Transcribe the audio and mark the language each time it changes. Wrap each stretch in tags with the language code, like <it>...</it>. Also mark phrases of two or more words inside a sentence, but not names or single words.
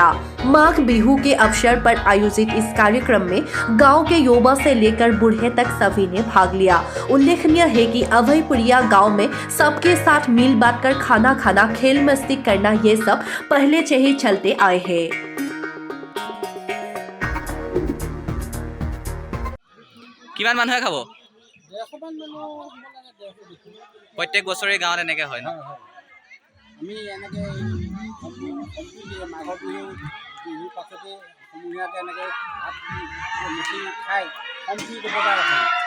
<hi>माघ बिहू के अवसर पर आयोजित इस कार्यक्रम में गांव के युवा से लेकर बूढ़े तक सभी ने भाग लिया। उल्लेखनीय है कि अभयपुरिया गांव में सबके साथ मिल बांट कर खाना खाना, खेल मस्ती करना, ये सब पहले से ही चलते आए हैं।</hi> <as>কিমান মানুহে খাব? প্ৰত্যেক বছৰে গাঁৱত এনেকৈ হয় ন? আমি এনেকৈ মাঘৰ বিহুৰ পাছতে সমূহীয়াকৈ এনেকৈ ভাত মিচিং খাই সম্প্ৰীতি বজাই ৰাখোঁ।</as>